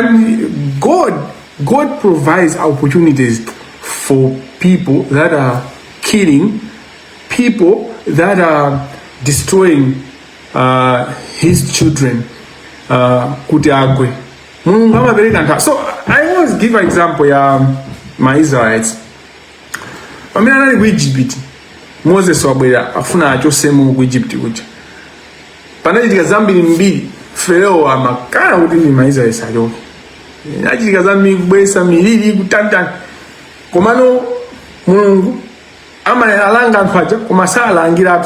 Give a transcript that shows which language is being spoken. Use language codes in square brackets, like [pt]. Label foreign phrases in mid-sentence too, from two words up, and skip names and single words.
[en] And God provides opportunities for people that are killing, people that are destroying his children. So I always give an example, my Israelites. I mean, I'm in Egypt. [ny] Moses wabwera afuna achosemu ku Egypt kuja. Panachitika zambiri mbiri Farao amakana kuti ndi Maisraeli achoke. Achitika zambiri kubwesa miliri kutanta. Komano Mulungu amalanga anthu aja koma salangiratu.